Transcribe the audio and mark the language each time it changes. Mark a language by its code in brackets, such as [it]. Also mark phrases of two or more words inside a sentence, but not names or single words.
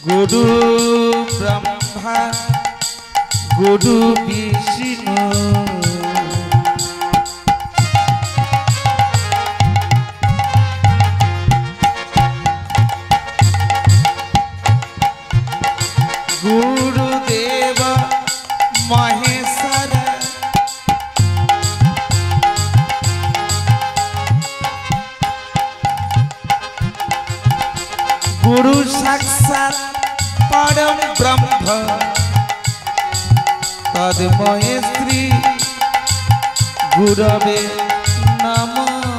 [sa] গুরু ব্রহ্মা গুরু বিষ্ণু গুরুদেব মহেশ্বর गुरु साक्षात परम ब्रह्म तद्मय श्री गुरवे नमः।